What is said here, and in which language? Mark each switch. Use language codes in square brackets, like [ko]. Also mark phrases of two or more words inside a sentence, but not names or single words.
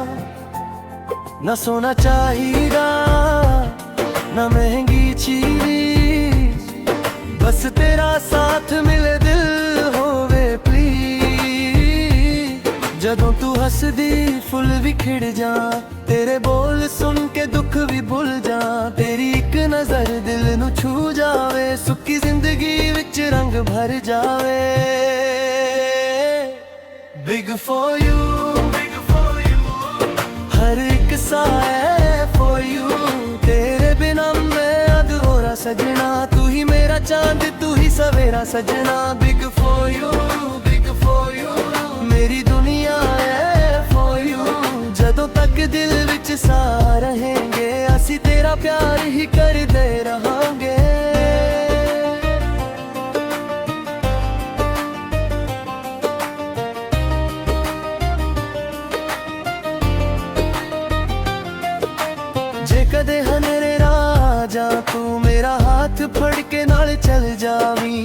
[pa] ਨਾ ਸੋਨਾ ਚਾਹੀਦਾ ਨਾ ਮਹਿੰਗੀ ਚੀਜ਼, ਬਸ ਤੇਰਾ ਸਾਥ ਮਿਲੇ ਦਿਲ ਹੋਵੇ ਪਲੀਜ਼। ਜਦੋਂ ਤੂੰ ਹੱਸਦੀ ਫੁੱਲ ਵੀ ਖਿੜ ਜਾ, ਤੇਰੇ ਬੋਲ ਸੁਣ ਕੇ ਦੁੱਖ ਵੀ ਭੁੱਲ ਜਾ। ਤੇਰੀ ਇੱਕ ਨਜ਼ਰ ਦਿਲ ਨੂੰ ਛੂ ਜਾਵੇ, ਸੁੱਕੀ ਜ਼ਿੰਦਗੀ ਵਿੱਚ ਰੰਗ ਭਰ ਜਾਵੇ। [en] Big for you, [pa] ਹਰ ਇੱਕ ਸਾਹ ਹੈ [en] for you। [pa] ਤੇਰੇ ਬਿਨਾਂ ਮੈਂ ਅਧੂਰਾ ਸਜਣਾ, ਤੂੰ ਹੀ ਮੇਰਾ ਚਾਂਦ ਤੂੰ ਹੀ ਸਵੇਰਾ ਸਜਣਾ। [en] Big for you, [pa] ਮੇਰੀ ਦੁਨੀਆ ਹੈ [en] for you। [pa] ਜਦੋਂ ਤੱਕ ਦਿਲ ਵਿੱਚ ਸਾਹ ਰਹੇਂਗੇ, ਅਸੀਂ ਤੇਰਾ ਪਿਆਰ ਹੀ ਕਰਦੇ ਰਹਾਂਗੇ। ਜੇ ਕਦੇ ਹਨੇਰੇ ਰਾਹ ਜਾ, ਤੂੰ ਮੇਰਾ ਹੱਥ ਫੜ ਕੇ ਨਾਲ ਚੱਲ ਜਾਵੀਂ।